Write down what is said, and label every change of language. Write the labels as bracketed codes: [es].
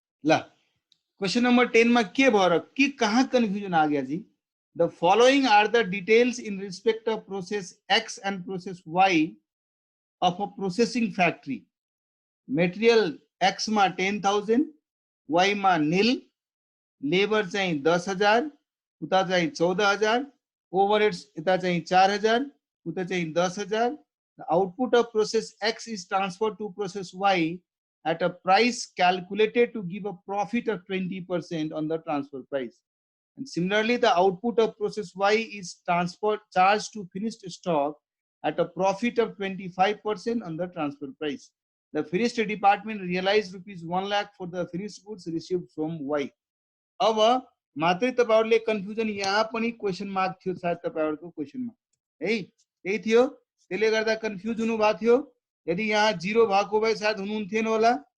[ne] ल question number 10 में के भयो कि कहाँ कन्फ्युजन [hi] आ गया जी? [en] The following are the details in respect of process X and process Y of a processing factory. [ne] Material X मा 10,000, Y मा nil, labor चाहिँ 10,000, उता चाहिँ 14,000, overheads इता चाहिँ 4,000, उता चाहिँ 10,000. [en] The output of process X is transferred to process Y at a price calculated to give a profit of 20% on the transfer price. And similarly, the output of process Y is charged to finished stock at a profit of 25% on the transfer price. The finished department realized rupees 1 lakh for the finished goods received from Y. [ne] अब मात्रै तपाईहरुले confusion यहाँ पनि question mark थियो सायद तपाईहरुको क्वेशनमा है त्यही थियो त्यसले गर्दा कन्फ्युज हुनु भएको थियो. यदि यहाँ जीरो भएको भए सायद हुनुहुन्थेन होला.